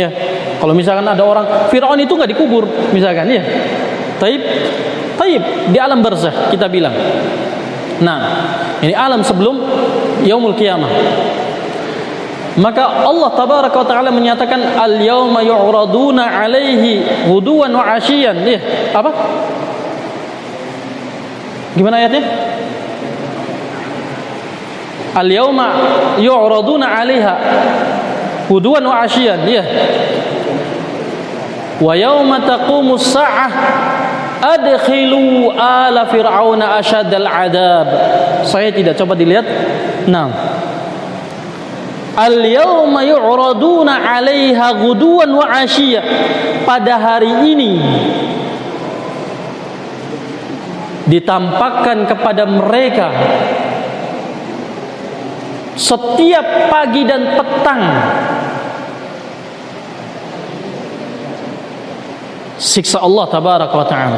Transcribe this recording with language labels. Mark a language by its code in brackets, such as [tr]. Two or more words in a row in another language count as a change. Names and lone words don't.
[id] Kalau misalkan ada orang Firaun itu enggak dikubur misalkan, ya. Taib di alam barzakh kita bilang. Nah, ini alam sebelum [ar] يوم القيامة. [id] Maka [ar] الله تبارك وتعالى [id] menyatakan [ar] اليوم يعرضون عليه غدوا وعشيا. [id] Ya, apa? Gimana ayatnya? [ar] اليوم يعرضون عليها غدوا وعشيا. Ya. ويوم تقوم الساعة أدخلوا آل فرعون أشد العذاب. [id] Saya tidak, coba dilihat. [ar] Nah. اليوم يعرضون عليها غدوا وعشيا. [id] Pada hari ini ditampakkan kepada mereka setiap pagi dan petang siksa [ar] الله تبارك وتعالى.